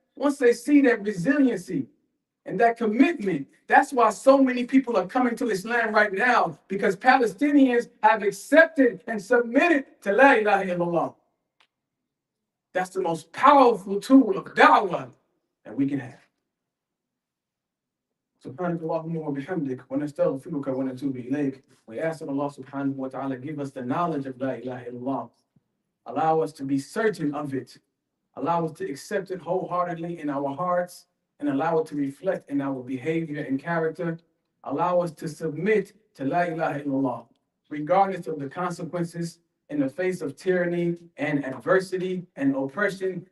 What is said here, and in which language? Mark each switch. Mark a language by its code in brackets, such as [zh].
[en] Once they see that resiliency and that commitment, that's why so many people are coming to Islam right now, because Palestinians have accepted and submitted to La ilaha illallah. That's the most powerful tool of da'wah that we can have. [ar] سبحانك اللهم وبحمدك ونستغفرك ونتوب إليك. [en] We ask that Allah subhanahu wa ta'ala give us the knowledge of La ilaha illallah. Allow us to be certain of it. Allow us to accept it wholeheartedly in our hearts, and allow it to reflect in our behavior and character. Allow us to submit to La ilaha illallah, regardless of the consequences in the face of tyranny and adversity and oppression.